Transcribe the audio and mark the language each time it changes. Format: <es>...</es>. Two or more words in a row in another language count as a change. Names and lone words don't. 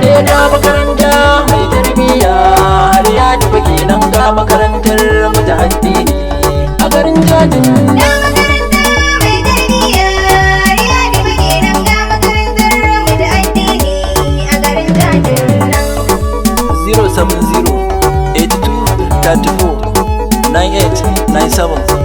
<ha>Eh, ga makaranta mai tarbiyya, har ya tafi kenan ga makarantar mu ta addini a garin Jajin. Da makaranta mai tarbiyya, Riyadi muke nan ga makarantar mu da addini a garin Jajin.</ha> <en>Zero seven zero eight two thirty four nine eight nine seven.</en>